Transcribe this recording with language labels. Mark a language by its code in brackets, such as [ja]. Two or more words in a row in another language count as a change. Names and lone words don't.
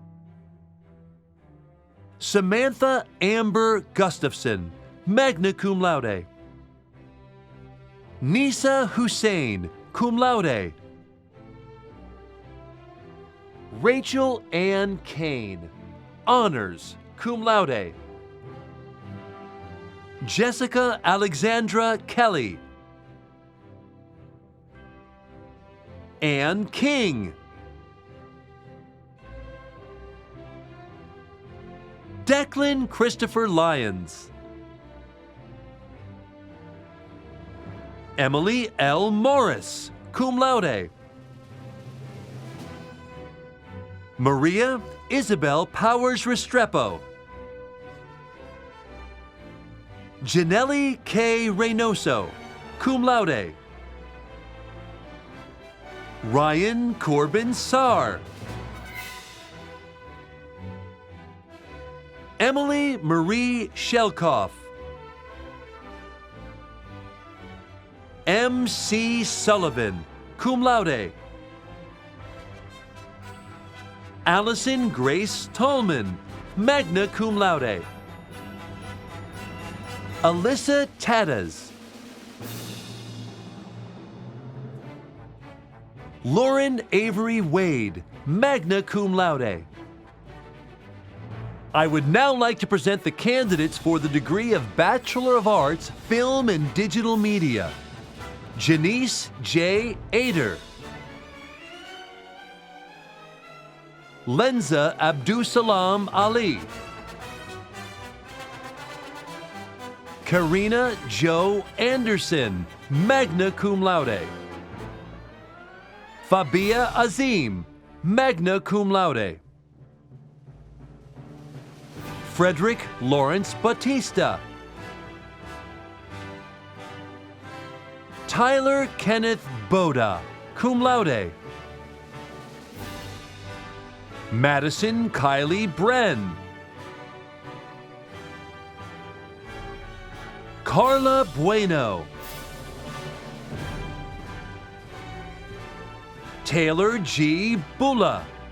[en] Samantha Amber Gustafson, [la] magna cum laude. [en] Nisa Hussein, [la] cum laude. [en] Rachel Ann Kane, [la] honors, cum laude. [en] Jessica Alexandra Kelly. Ann King. Declan Christopher Lyons. Emily L. Morris, [la] cum laude. [en] Maria Isabel Powers Restrepo. Janelli K. [la] Reynoso, cum laude. [en] Ryan Corbin Sarr. Emily Marie Shelkoff. M. C. Sullivan, [la] cum laude. [en] Allison Grace Tolman, [la] magna cum laude. [en] Alyssa Tadas. Lauren Avery Wade, [la] magna cum laude. [en] I would now like to present the candidates for the degree of Bachelor of Arts, Film and Digital Media. Janice J. Ader. Lenza Abdusalam Ali. Karina Jo Anderson, [la] magna cum laude. [en] Fabia Azim, [la] magna cum laude. [en] Frederick Lawrence Batista. Tyler Kenneth Boda, [la] cum laude. [en] Madison Kylie Bren. Carla Bueno. Taylor G. Bula.